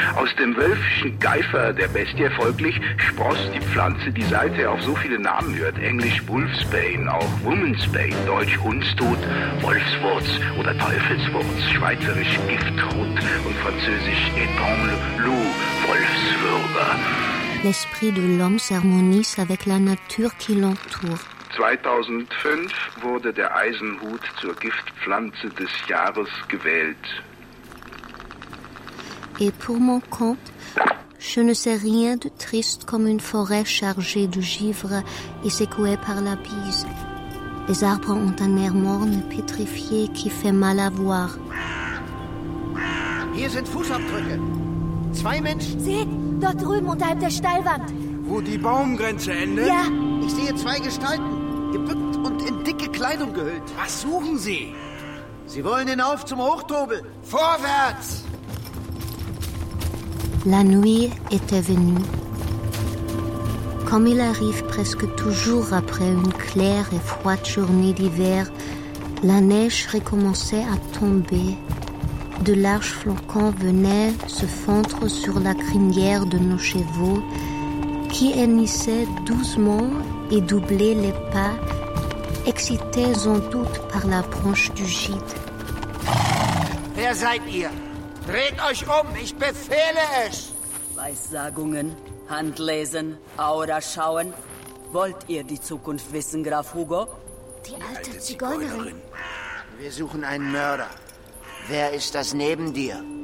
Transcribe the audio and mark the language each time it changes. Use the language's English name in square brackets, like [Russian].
[German] Aus dem wölfischen Geifer der Bestie folglich spross die Pflanze, die seither auf so viele Namen hört, Englisch Wolfsbane, auch Womansbane, Deutsch Hundstod, Wolfswurz oder Teufelswurz, Schweizerisch Giftrot und Französisch Étang le Loup, Wolfswürger. [French] L'esprit de l'homme s'harmonise avec la nature qui l'entoure. [German] 2005 wurde der Eisenhut zur Giftpflanze des Jahres gewählt. [French] Et pour mon compte, je ne sais rien de triste comme une forêt chargée de givre et secouée par la bise. Les arbres ont un air morne, pétrifié, qui fait mal à voir. [German] Hier sind Fußabdrücke. Zwei Menschen. Seht, dort drüben unterhalb der Steilwand. Wo die Baumgrenze endet? Ja. Ich sehe zwei Gestalten, gebückt und in dicke Kleidung gehüllt. Was suchen Sie? Sie wollen hinauf zum Hochtobel. Vorwärts! [French] La nuit était venue. Comme il arrive presque toujours après une claire et froide journée d'hiver, la neige recommençait à tomber. De larges flocons venaient se fondre sur la crinière de nos chevaux, qui hennissaient doucement et doublaient les pas, excités en doute par la branche du gîte. [German] Wer seid ihr? Dreht euch um, ich befehle es! Weissagungen, Handlesen, Aura schauen. Wollt ihr die Zukunft wissen, Graf Hugo? Die alte Zigeunerin. Wir suchen einen Mörder. Wer ist das neben dir?